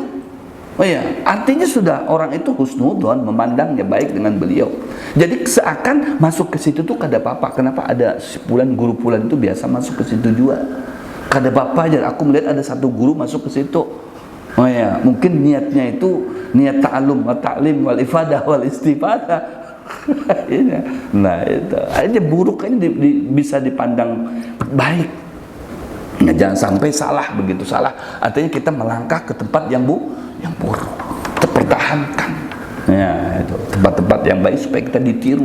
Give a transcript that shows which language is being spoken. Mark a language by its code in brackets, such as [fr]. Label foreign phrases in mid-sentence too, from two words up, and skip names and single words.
[id] Oh iya, artinya sudah orang itu husnudzon, memandangnya baik dengan beliau. Jadi seakan masuk ke situ tuh kada apa-apa. Kenapa ada guru pulan itu biasa masuk ke situ juga? Kada apa-apa aja. Aku melihat ada satu guru masuk ke situ. Oh iya, mungkin niatnya itu niat [ar] تعلم وتعليم والإفادة والاستفادة. [id] Nah, itu aja buruk aja bisa dipandang baik. Nah, jangan sampai salah, begitu salah artinya kita melangkah ke tempat yang buruk. Terpertahankan ya, itu tempat-tempat yang baik supaya kita ditiru.